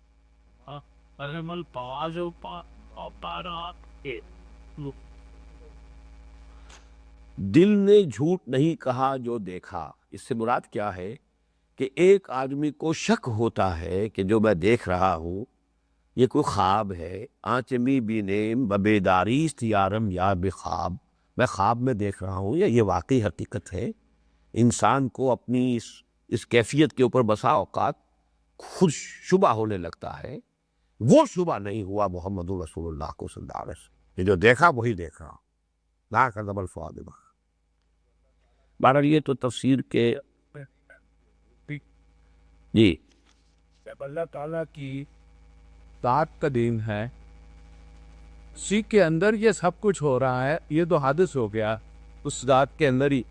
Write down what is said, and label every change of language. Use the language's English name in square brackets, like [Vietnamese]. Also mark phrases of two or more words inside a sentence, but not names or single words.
[Urdu] دل نے جھوٹ نہیں کہا جو دیکھا، اس سے مراد کیا ہے کہ ایک آدمی کو شک ہوتا ہے کہ جو میں دیکھ رہا ہوں یہ کوئی خواب ہے، [Persian] آنچمی بینیم ببیداریست یارم یا بخواب، [Urdu] میں خواب میں دیکھ رہا ہوں یا یہ واقعی حقیقت ہے۔ انسان کو اپنی اس کیفیت کے اوپر بسا اوقات خود شبہ ہونے لگتا ہے، وہ شبہ نہیں ہوا محمد رسول اللہ کو [Arabic] صلی اللہ علیہ وسلم، [Urdu] یہ جو دیکھا وہی دیکھ رہا ہوں، [Arabic] لا کذب الفؤاد ما۔ [Urdu] بہرحال یہ تو تفسیر کے جی اللہ تعالیٰ کی ذات کا دین ہے، اسی کے اندر یہ سب کچھ ہو رہا ہے، یہ تو حادث ہو گیا اس ذات کے اندر ہی۔